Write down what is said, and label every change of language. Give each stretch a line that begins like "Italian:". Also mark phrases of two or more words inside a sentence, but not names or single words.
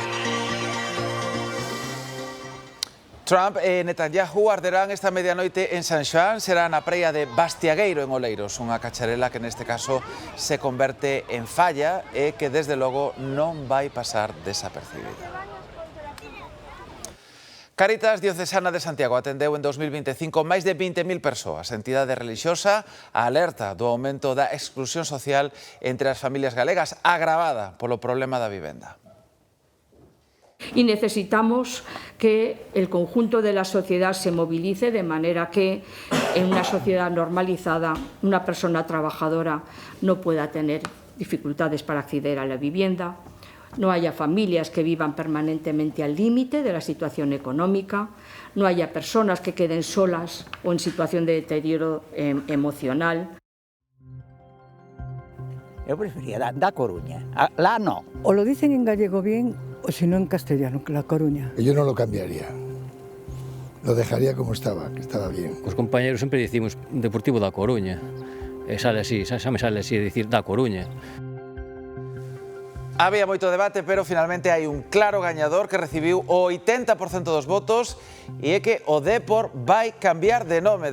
Galician: Trump e Netanyahu arderán esta medianoite en San Xoán, será na praia de Bastiagueiro en Oleiros, unha cacharela que neste caso se converte en falla e que desde logo non vai pasar desapercibida. Cáritas Diocesana de Santiago atendeu en 2025 máis de 20.000 persoas. A entidade relixiosa alerta do aumento da exclusión social entre as familias galegas, agravada polo problema da vivenda.
Spanish: Y necesitamos que el conjunto de la sociedad se movilice de manera que en una sociedad normalizada una persona trabajadora no pueda tener dificultades para acceder a la vivienda, no haya familias que vivan permanentemente al límite de la situación económica, no haya personas que queden solas o en situación de deterioro emocional. Yo prefería da Coruña, la no. O lo dicen en gallego bien o si no en castellano, La Coruña. Yo no lo cambiaría, lo dejaría como estaba, que estaba bien.
Galician: Os compañeros sempre dicimos Deportivo da Coruña, e sale así, xa me sale así dicir da Coruña. Había moito debate, pero finalmente hai un claro gañador que recibiu o 80% dos votos e é que o Depor vai cambiar de nome.